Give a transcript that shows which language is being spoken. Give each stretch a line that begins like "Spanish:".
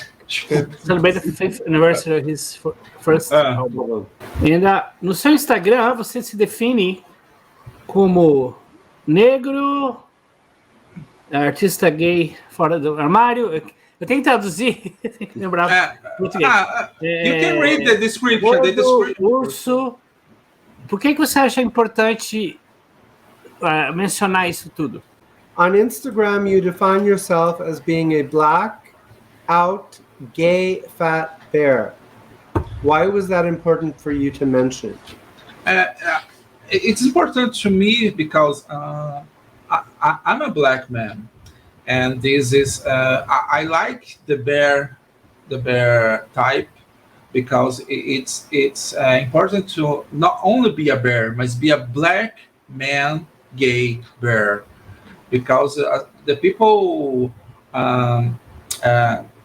English: Celebrate the 5th anniversary of his first album.
Portuguese: E ainda no seu Instagram você se define como negro, artista gay fora do armário. Eu tenho que traduzir, tem que lembrar português.
English: You can read the description.
Portuguese: Gordo, urso. Por que você acha importante mencionar isso tudo?
English: On Instagram, you define yourself as being a black, out, gay, fat bear. Why was that important for you to mention? it's important to me because I'm a black man, and this is I like the bear type because it's important to not only be a bear, but be a black man gay bear because the people um, uh,